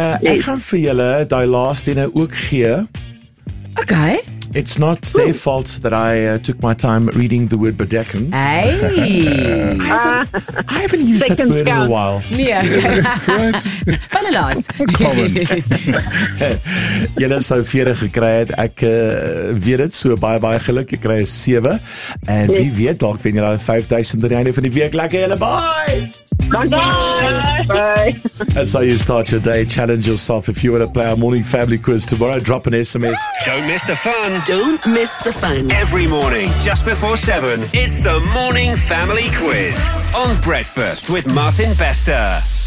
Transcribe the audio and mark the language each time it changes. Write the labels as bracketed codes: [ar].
[af] Ek gaan vir julle die laaste ene ook gee. Okay. [en] It's not their fault that I took my time reading the word bedekking. Hey. I haven't used that word in a while. [af] Nee. Bale laas. [en] Common. [af] Julle sou 40 gekry het. Ek weet dit, so baie baie geluk. Jy kry 7. En wie weet, dalk wen jy daai 5000 aan die einde van die week. Lekker julle, bye. [en] Bye. That's how you start your day. Challenge yourself if you want to play our morning family quiz tomorrow. Drop an SMS. Don't miss the fun. Don't miss the fun. Every morning, just before 7, it's the Morning Family Quiz on Breakfast with Martin Bester.